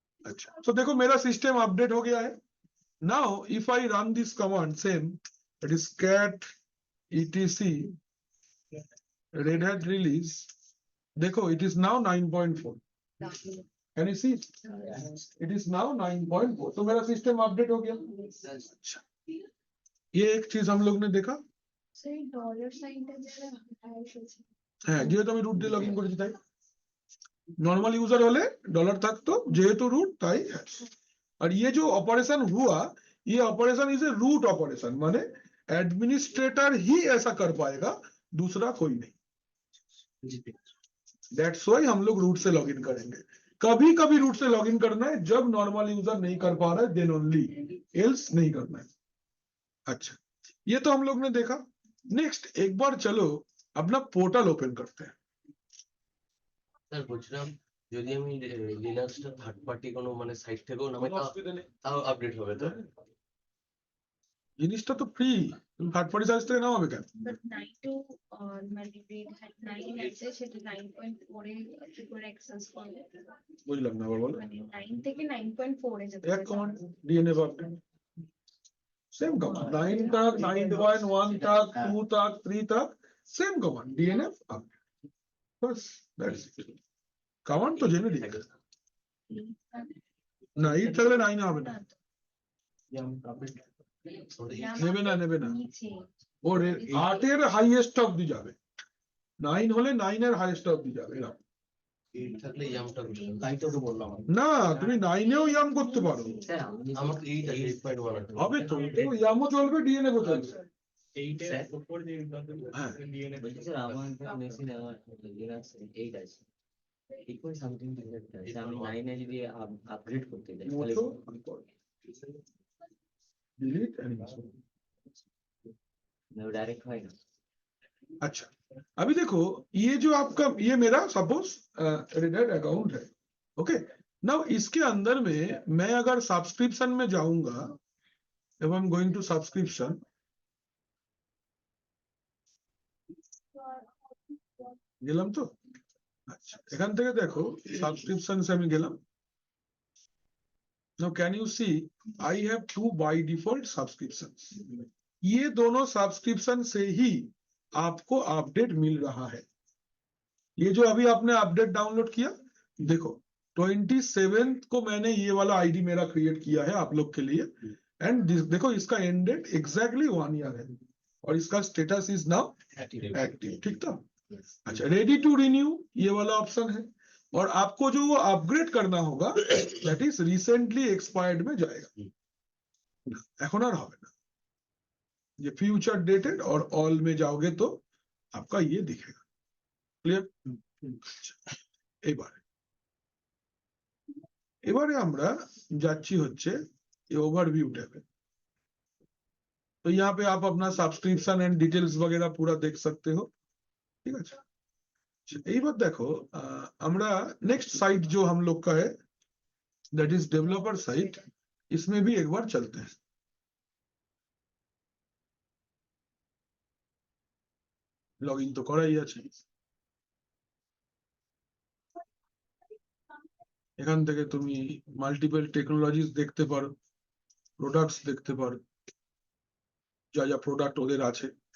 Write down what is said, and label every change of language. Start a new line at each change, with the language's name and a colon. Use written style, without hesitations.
Hindi: अच्छा, तो देखो मेरा सिस्टम अपडेट हो गया है।
English: now if I run this command same, it is cat etc red hat release,
Hindi: देखो
English: It is now 9.4। Can you see it is now 9.4।
Hindi: तो मेरा सिस्टम अपडेट हो गया। अच्छा, ये एक चीज हम लोग ने देखा
Bangla: সেই ডলার সাইনটা যারা এসেছে হ্যাঁ, যেহেতু আমি রুট দিয়ে লগ ইন করেছি তাই। নর্মাল ইউজার হলে ডলার থাকতো, যেহেতু রুট তাই।
Hindi: আর ये जो ऑपरेशन हुआ, ये operation is a root operation, माने एडमिनिस्ट्रेटर ही ऐसा कर पाएगा, दूसरा कोई नहीं। दैट्स व्हाई हम लोग रूट से लॉगिन करेंगे। कभी कभी रूट से लॉगिन करना है जब नॉर्मल यूजर नहीं कर पा रहा है, देन ओनली, एल्स नहीं करना है। अच्छा, ये तो हम लोग ने देखा। नेक्स्ट एक बार चलो अपना पोर्टल ओपन करते हैं।
Bangla: স্যার বলছিলাম যদি আমি লিনাক্সটা থার্ড পার্টি কোনো মানে সাইট থেকেও নামাই তাও আপডেট হবে তো? জিনিসটা তো ফ্রি, তুমি থার্ড পার্টি সাইট থেকে নামাবে কেন? বাট 9 টু মানে রেড হ্যাট 9 আছে সেটা 9.4 এ কি করে অ্যাক্সেস করবে? বুঝলাম না, আবার বলো। মানে 9 থেকে 9.4 এ যেতে
Hindi: এক কমান্ড ডিএনএফ আপডেট, सेम कमांड 9 तक 9.1 तक 2 तक 3 तक सेम कमांड डीएनएफ अपडेट, बस दैट्स इट। कमांड तो जेनुइनली है
Bangla: না, 8 থাকলে 9 হবে না, নেবে না। নিচে ওর 8 এর হাইয়েস্ট অবধি যাবে, 9 হলে 9 এর হাইয়েস্ট অবধি যাবে। এরকম 8 থাকলে ইয়ামটা তাই তো বললাম না, তুমি 9 এও ইয়াম করতে পারো, আমার তো 8 আছে 8.1 আছে। হবে তো, ইয়ামও চলবে ডিএনএফ ও চলবে। এইটার উপর যে হ্যাঁ। ডিএনএ স্যার আমার মেশিনে আমার লিনাক্স 8 আছে, ইকুয়াল সামথিং আছে। আমি 9 এ যদি আপগ্রেড করতে যাই তাহলে ডিলিট এন্ড ইনস্টল। ডাইরেক্ট হয় না।
Hindi: अच्छा, अभी देखो ये जो आपका ये मेरा सपोज रेड हैट अकाउंट है, ओके। नाउ इसके अंदर में मैं अगर सब्सक्रिप्शन में जाऊंगा,
English: if I'm going to
Hindi: subscription,
Bangla: গেলাম তো। আচ্ছা, এখান থেকে দেখো সাবস্ক্রিপশন से আমি গেলাম।
English: Now can you see I have 2 by default subscriptions,
Hindi: ये दोनों सब्सक्रिप्शन से ही आपको अपडेट मिल रहा है। ये जो अभी आपने अपडेट डाउनलोड किया, देखो 27 को मैंने ये वाला आईडी मेरा क्रिएट किया है आप लोग के लिए, एंड देखो इसका एंड डेट एग्जैक्टली 1 ईयर है और इसका स्टेटस इज नाउ एक्टिव, ठीक था। अच्छा, रेडी टू रिन्यू ये वाला ऑप्शन है, और आपको जो वो अपग्रेड करना होगा दैट इज रिसेंटली एक्सपायर्ड में जाएगा,
Bangla: এখন আর হবে না।
Hindi: ये फ्यूचर डेटेड और ऑल में जाओगे तो आपका ये दिखेगा, क्लियर।
Bangla: এবারে আমরা যাচ্ছি হচ্ছে ये ओवरव्यू टैबे।
Hindi: तो यहाँ पे आप अपना सब्सक्रिप्शन एंड डिटेल्स वगैरह पूरा देख सकते हो, ठीक है।
Bangla: এই বার দেখো আমরা
Hindi: नेक्स्ट साइट जो हम लोग का है दैट इज डेवलपर साइट, इसमें भी एक बार चलते हैं।
Bangla: লগ ইন তো করাই আছে, এখান থেকে তুমি মাল্টিপল টেকনোলজিস দেখতে পারো, প্রোডাক্টস দেখতে পারো, যা যা প্রোডাক্ট ওদের আছে।